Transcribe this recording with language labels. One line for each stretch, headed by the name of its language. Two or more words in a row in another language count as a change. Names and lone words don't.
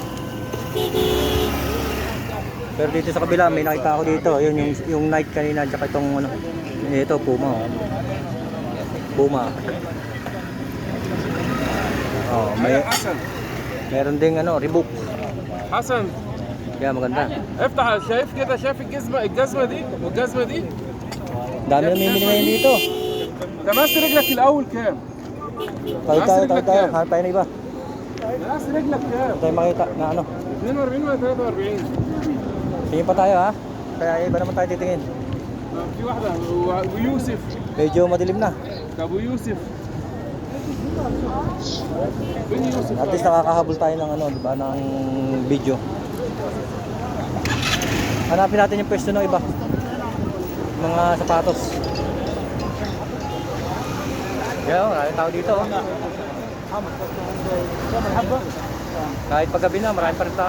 Filipino: Pero dito sa kabila may nakita ako dito. Yun yung Nike kanina tsaka itong ano. Ito Puma. Oh. Puma. Oh, meron ding ano, Reebok.
Arabic: حسن
Filipino: Kaya maganda.
Arabic: افتح شايف كده شايف الجزمه دي والجزمه دي
Filipino: Dami na mimili ngayon dito.
Arabic: تماس رجلك الاول كام؟
Filipino: Tawid tayo. Hanap tayo na iba.
Arabic: تماس رجلك كام؟
Filipino: Tayo makita na ano.
Arabic: 42 ولا 43
Filipino: Tingin pa tayo ha. Kaya iba naman tayo titingin.
Arabic: في واحده ويوسف
Filipino: Medyo madilim na.
Arabic: ابو يوسف وين يوسف؟
English: At least
Filipino: nakakahabol tayo ng ano, diba, ng video. Hanapin natin yung pwesto ng iba. Mga sapatos. Yan, maraming tao dito. Oh. Kahit paggabi na, maraming pa rin tao.